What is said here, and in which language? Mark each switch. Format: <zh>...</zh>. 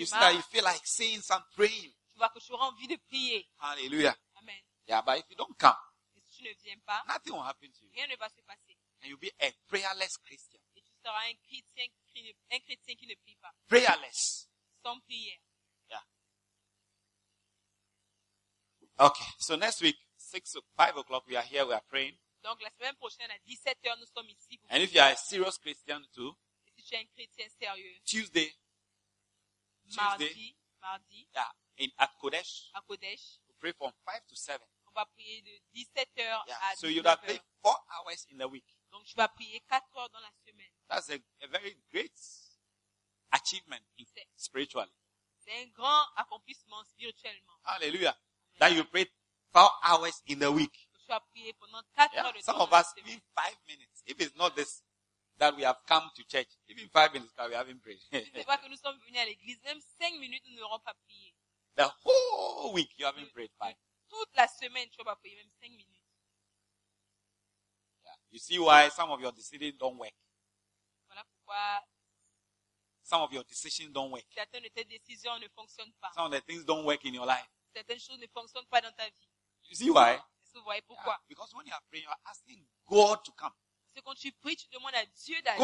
<en>you see that you feel like saying some praying.</en> <fr>Tu vois que tu auras envie de prier.</fr> <en>Hallelujah. Amen. Yeah, but if you don't come,</en> <fr>si tu ne viens pas,</fr> <en>nothing will happen to you.</en> <fr>Rien ne va se passer.</fr> <en>And you'll be a prayerless Christian.</en> <fr>Et tu seras un chrétien qui ne prie pas.</fr> <en>Prayerless.</en> <fr>Sans prière.</fr> <en>Yeah. Okay. So next week, 5 o'clock, we are here. We are praying.</en> <fr>Donc la semaine prochaine à 17h, nous sommes ici.</fr> <en>And if you are a serious Christian too,</en> <fr>et si tu es un chrétien sérieux,</fr> <en>Tuesday. Tuesday, mardi. Yeah, at Kodesh.</en> <fr>À Kodesh.</fr> <en>We pray from 5 to 7.</en> <fr>On va prier de 17h</fr> <en>yeah.</en> <fr>à</fr> <en>so you have prayed 4 hours in the week.</en> <fr>Donc tu vas prier 4 heures dans la semaine.</fr> <en>That's a very great achievement spiritually.</en> <fr>C'est un grand accomplissement spirituellement.</fr> <en>Hallelujah. Amen. That you pray 4 hours in the week.</en> <fr>Tu vas prier pendant 4 heures de temps.</fr> <en>Some of us need 5 minutes. If it's not this. That we have come to church. Even 5 minutes that we haven't prayed.</en> <fr>C'est pas que nous sommes venus à l'église. Même 5 minutes, nous n'aurons pas prié.</fr> <en>The whole week, you haven't prayed. Five.</en> <fr>Toute la semaine, tu n'as pas prié. Même 5 minutes.</fr> <en>Yeah. You see why some of your decisions don't work.</en> <fr>parfois</fr> <en>some of your decisions don't work.</en> <fr>Certaines de tes décisions ne fonctionnent pas.</fr> <en>Some of the things don't work in your life.</en> <fr>Certaines choses ne fonctionnent pas dans ta vie.</fr> <en>You see why?</en> <fr>Est-ce que vous voyez pourquoi? Yeah.</fr> <en>Because when you are praying, you are asking God to come.</en> <fr>Parce que quand tu pries, tu demandes à Dieu d'agir.</fr>